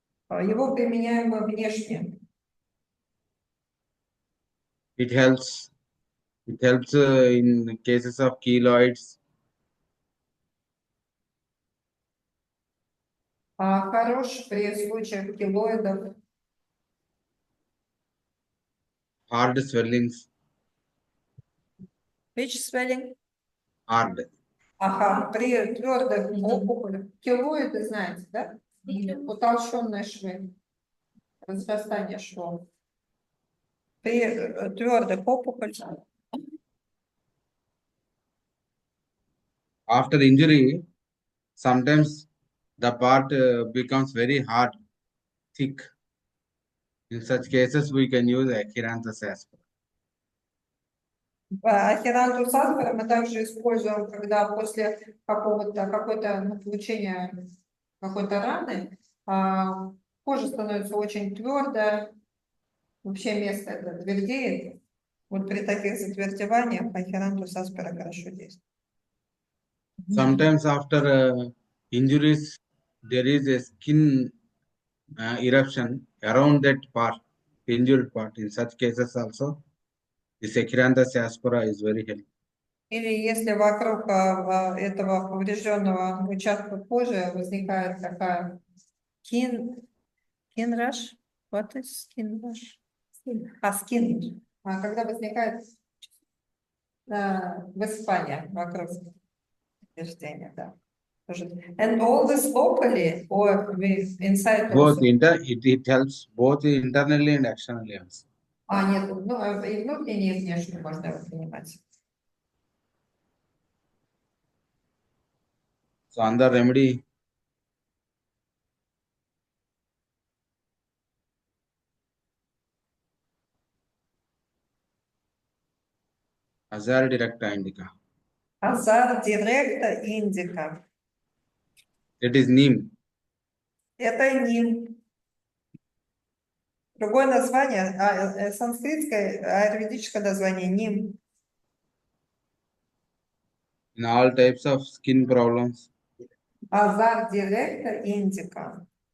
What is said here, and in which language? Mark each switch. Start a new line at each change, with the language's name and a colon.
Russian: Его применяем внешне.
English: It helps. It helps in cases of keloids.
Russian: Хорош при случаях килоидов.
English: Hard swellings. Which swelling? Hard.
Russian: При твердых опухолях. Килоиды знаете, да? Утолщенные швы. Разрастание швов. При твердых опухолях.
English: After injury, sometimes the part becomes very hard, thick. In such cases, we can use Achiranthes aspera.
Russian: Ахерантус аспера мы также используем, когда после какой-то получения какой-то раны кожа становится очень твердая, вообще место это твердеет. Вот при таких затвердеваниях ахерантус аспера хорошо действует.
English: Sometimes after injuries, there is a skin eruption around that part, injured part. In such cases also, this Achiranthes aspera is very helpful.
Russian: Или если вокруг этого поврежденного участка кожи возникает такая
English: skin rash. What is skin rash? Skin.
Russian: Когда возникает высыпание вокруг повреждения, да.
English: And always locally or inside Both also? it helps both internally and externally also.
Russian: Нет, и внутренне, и внешне можно его принимать.
English: So under remedy, Azar directa indica.
Russian: Азар директа индика.
English: It is neem.
Russian: Это ним. Другое название, санскритское, аюрведическое название ним.
English: In all types of skin problems,
Russian: Азар директа индика.